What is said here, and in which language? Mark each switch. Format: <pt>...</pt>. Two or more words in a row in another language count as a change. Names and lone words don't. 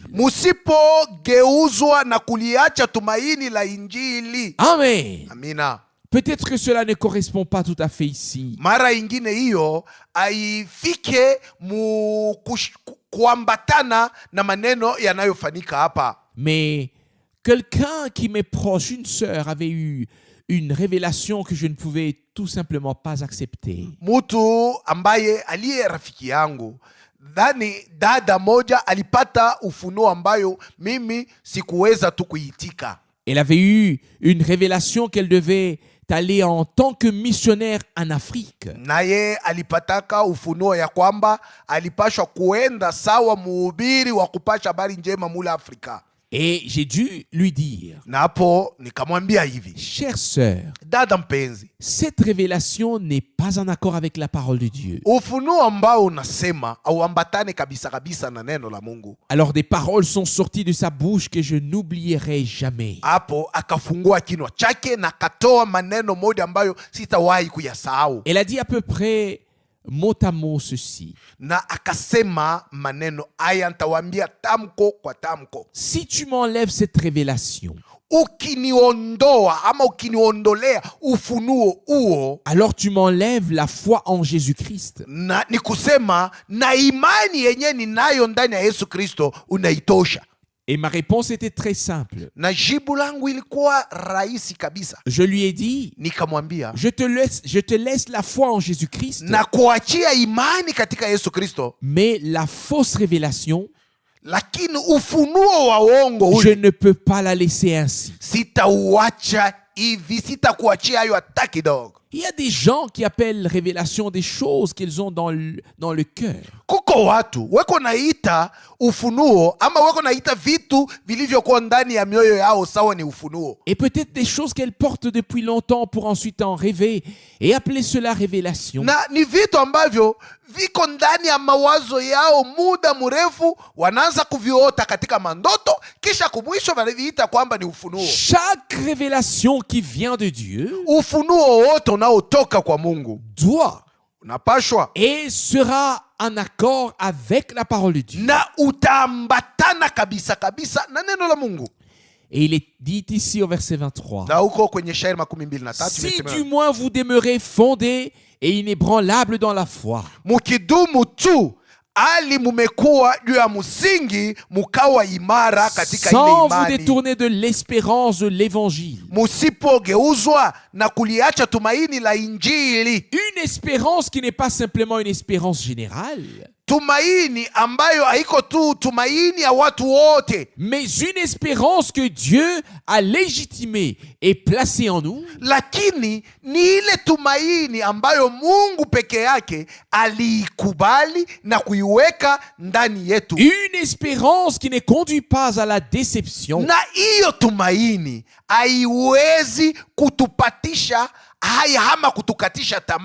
<sw>musipogeuzwa na kuliacha tumaini la Injili. Amen. Amina.</sw> <fr>Peut-être que cela ne correspond pas tout à fait ici.</fr> <sw>Mara ingine hiyo haifike kuambatana na maneno yanayofanyika hapa.</sw> <fr>Mais quelqu'un qui m'est proche, une sœur, avait eu une révélation que je ne pouvais tout simplement pas accepter.</fr> <sw>Mutu ambaye aliye rafiki yangu, dada moja alipata ufunuo ambayo mimi sikuweza tu kuitika.</sw> <fr>Elle avait eu une révélation qu'elle devait aller en tant que missionnaire en Afrique.</fr> <sw>Naye alipataka ufunuo ya kwamba alipashwa kuenda sawa muhubiri wa kupasha habari njema mula Afrika.</sw> <fr>Et j'ai dû lui dire,</fr> <sw>Na hapo nikamwambia hivi,</sw> <fr>chère sœur,</fr> <sw>dada mpenzi,</sw> <fr>cette révélation n'est pas en accord avec la parole de Dieu.</fr> <sw>ufunuo ambao unasema auambatane kabisa kabisa na neno la Mungu.</sw> <fr>Alors des paroles sont sorties de sa bouche que je n'oublierai jamais.</fr> <sw>Hapo akafungua kinywa chake na katoa maneno moja ambayo sitawahi kuyasahau.</sw> <fr>Elle a dit à peu près mot à mot ceci.</fr> <sw>Na akasema maneno haya, nitawaambia tamko kwa tamko.</sw> <fr>Si tu m'enlèves cette révélation,</fr> <sw>Ukiniondoa ama ukiniondolea ufunuo huo,</sw> <fr>alors tu m'enlèves la foi en Jésus-Christ.</fr> <sw>na ni kusema na imani yenye ninayo ndani ya Yesu Kristo unaitosha.</sw> <fr>Et ma réponse était très simple.</fr> <sw>Na jibu langu ilikuwa rahisi kabisa.</sw> <fr>Je lui ai dit,</fr> <sw>Nikamwambia,</sw> <fr>je te laisse la foi en Jésus-Christ,</fr> <sw>na kuachia imani katika Yesu Kristo,</sw> <fr>mais la fausse révélation,</fr> <sw>lakini ufunuo wa uongo</sw> <fr>je</fr> <sw>ule</sw> <fr>ne peux pas la laisser ainsi.</fr> <sw>sitauacha hivi, sitakuachia hayo hata kidogo.</sw> <fr>Il y a des gens qui appellent révélation des choses qu'ils ont dans le cœur.</fr> <sw>Kuko watu weko naita ufunuo ama weko naita vitu vilivyokuwa ndani ya mioyo yao sawa ni ufunuo.</sw> <fr>Et peut-être des choses qu'elles portent depuis longtemps pour ensuite en rêver et appeler cela révélation.</fr> <sw>Na ni vitu ambavyo viko ndani ya mawazo yao muda mrefu, wanaanza kuviota katika mandoto, kisha kumwisho wanaviita kwamba ni ufunuo.</sw> <fr>Chaque révélation qui vient de Dieu</fr> <sw>Ufunuo wote unaotoka kwa Mungu</sw> <fr>doit</fr> <sw>unapashwa</sw> <fr>et sera en accord avec la parole de Dieu.</fr> <sw>na utaambatana kabisa kabisa na neno la Mungu.</sw> <fr>Et il est dit ici au verset 23.</fr> <sw>Na huko kwenye shairi 23</sw> <fr>Si</fr> <sw>imesema,</sw> <fr>du moins vous demeurez fondés et inébranlables dans la foi,</fr> <sw>mukidumu tu ali mumekuwa juu ya msingi, mukawa imara katika ile</sw> <fr>sans vous</fr> <sw>imani,</sw> <fr>détourner de l'espérance de l'évangile.</fr> <sw>musipogeuzwa na kuliacha tumaini la Injili,</sw> <fr>Une espérance qui n'est pas simplement une espérance générale,</fr> <sw>tumaini ambayo haiko tu tumaini ya watu wote,</sw> <fr>mais une espérance que Dieu a légitimée et placée en nous,</fr> <sw>lakini ni ile tumaini ambayo Mungu peke yake aliikubali na kuiweka ndani yetu.</sw> <fr>une espérance qui ne conduit pas à la déception,</fr> <sw>Na hiyo tumaini haiwezi kutupatisha haya ama kutukatisha tamaa</sw>